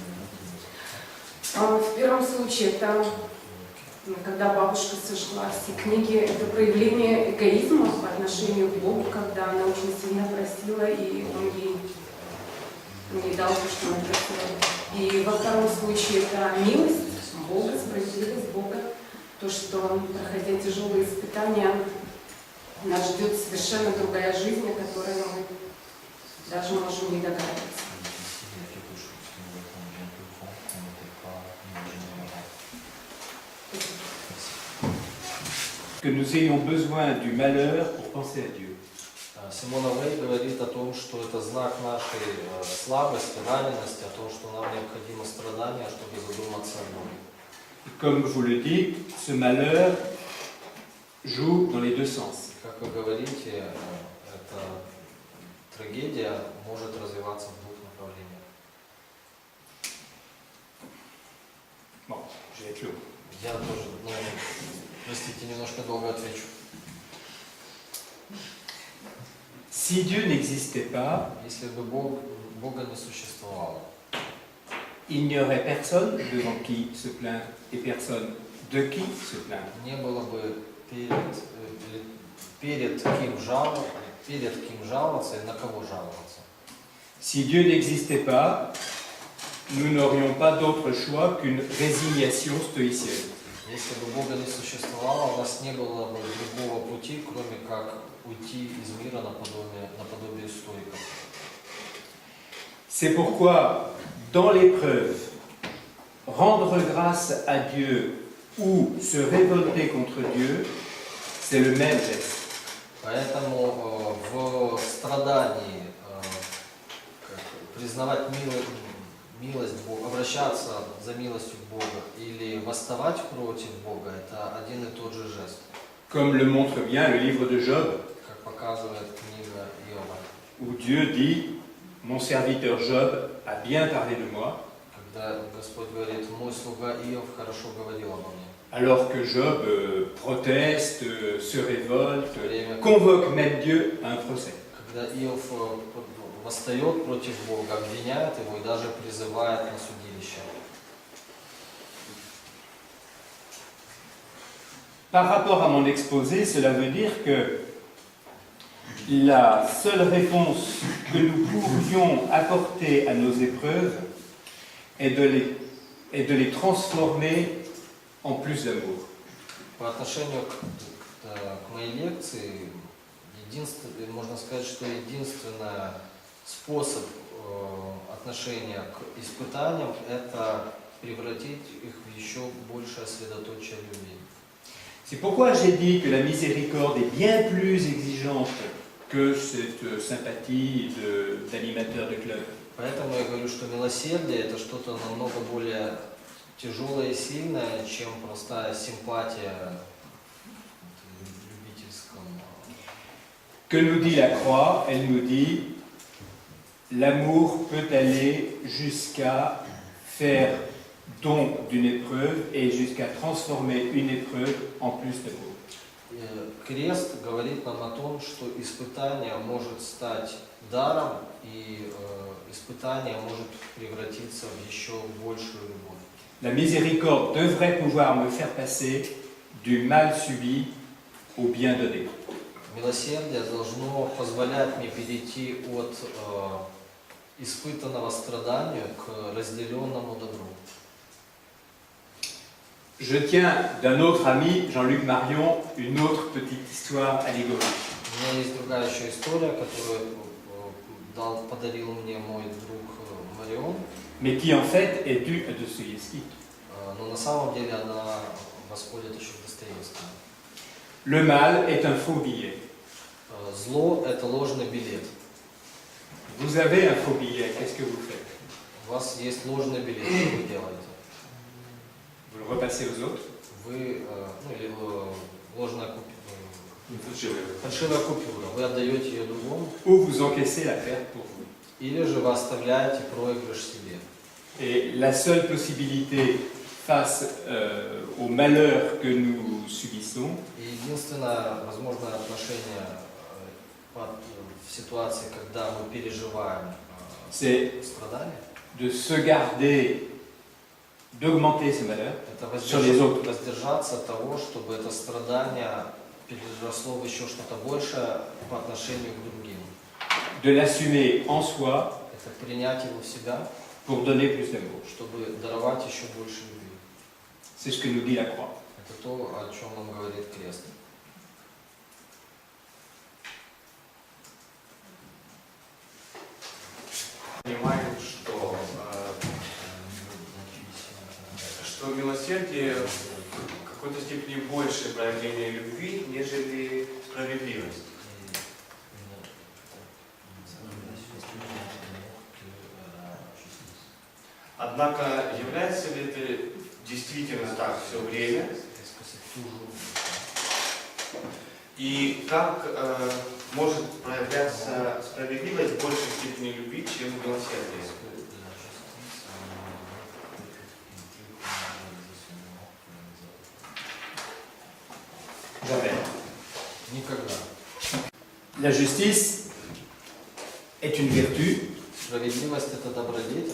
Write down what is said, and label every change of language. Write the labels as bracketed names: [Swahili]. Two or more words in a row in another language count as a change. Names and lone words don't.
[Russian] В первом случае, это когда бабушка сожгла все книги, это проявление эгоизма по отношению к Богу, когда она очень сильно просила, и Он ей не дал то, что она просила. И во втором случае это милость Бога, справедливость Бога, то, что, проходя тяжелые испытания, нас ждет совершенно другая жизнь, о которой мы даже можем не догадываться. [French] Que nous ayons besoin du malheur pour penser à Dieu. [Russian] Симона Вей говорит о том, что это знак нашей слабости, ранености, о том, что нам необходимо страдание, чтобы задуматься о Боге. [French] Comme vous le dites, ce malheur joue dans les deux sens. [Russian] Как вы говорите, эта трагедия может развиваться в двух направлениях. [French] Bon, je vais être long. [Russian] Я тоже, простите, немножко долго отвечу. [French] Si Dieu n'existait pas, [Russian] Если бы Бога не существовало, [French] il n'y aurait personne devant qui se plaindre et personne de qui se plaindre. [Russian] не было бы перед кем жаловаться и на кого жаловаться. [French] Si Dieu n'existait pas, nous n'aurions pas d'autre choix qu'une résignation stoïcienne. [Russian] Если бы Бога не существовало, у нас не было бы другого пути, кроме как уйти из мира наподобие стоиков. [French] C'est pourquoi, dans l'épreuve, rendre grâce à Dieu ou se révolter contre Dieu, c'est le même geste. [Russian] Поэтому в страдании признавать милость Бога, обращаться за милостью к Богу или восставать против Бога, это один и тот же жест. [French] Comme le montre bien le livre de Job, [Russian] Как показывает книга Иова, [French] où Dieu dit « Mon serviteur Job a bien parlé de moi », [Russian] когда Господь говорит: «Мой слуга Иов хорошо говорил обо мне». [French] alors que Job proteste, se révolte, convoque même Dieu à un procès. [Russian] Когда Иов восстает против Бога, обвиняет его и даже призывает на судилище. [French] Par rapport à mon exposé, cela veut dire que la seule réponse que nous pourrions apporter à nos épreuves est de les transformer en plus d'amour. [Russian] По отношению к моей лекции, можно сказать, что единственное, способ отношения к испытаниям – это превратить их в еще большее средоточие любви. [French] C'est pourquoi j'ai dit que la miséricorde est bien plus exigeante que cette sympathie d'animateur de club. [Russian] Поэтому я говорю, что милосердие – это что-то намного более тяжелое и сильное, чем простая симпатия в любительском. [French] Que nous dit la croix? Elle nous dit l'amour peut aller jusqu'à faire don d'une épreuve et jusqu'à transformer une épreuve en plus d'amour. [Russian] Крест говорит нам о том, что испытание может стать даром, и испытание может превратиться в еще большую любовь. [French] La miséricorde devrait pouvoir me faire passer du mal subi au bien donné. [Russian] Милосердие должно позволять мне перейти от испытанного страданию к разделенному добру. [French] Je tiens d'un autre ami, Jean-Luc Marion, une autre petite histoire allégorique. [Russian] У меня есть другая еще история, которую подарил мне мой друг Марион, [French] Mais qui en fait est due à Dostoïevski. [Russian] но на самом деле она восходит еще к Достоевскому. [French] Le mal est un faux billet. [Russian] Зло – это ложный билет. [French] Vous avez un faux billet, qu'est-ce que vous faites? [Russian] У вас есть ложный билет, что вы делаете? [French] Vous le repassez aux autres? [Russian] Вы, или ложная купюра, фальшивая купюра, вы отдаете ее другому, [French] Ou vous encaissez la perte pour vous. [Russian] или же вы оставляете проигрыш себе. [French] Et la seule possibilité face au malheur que nous subissons, [Russian] И единственное возможное отношение в ситуации, когда мы переживаем [French] c'est [Russian] страдания, [French] de se garder, d'augmenter ce malheur [Russian] это [French] sur les autres. [Russian] воздержаться от того, чтобы это страдание переросло в еще что-то большее по отношению к другим. [French] De l'assumer en soi [Russian] Это принять его в себя, [French] pour donner plus d'amour. [Russian] чтобы даровать еще больше любви. [French] C'est ce que nous dit la croix. [Russian] Это то, о чем нам говорит крест. Понимаем, что милосердие в какой-то степени большее проявление любви, нежели справедливость. Однако, является ли это действительно так все время? И как может проявляться справедливость в большей степени любви, чем милосердие? [French] Jamais. [Russian] Никогда. [French] La justice est une vertu [Russian] Справедливость – это добродетель,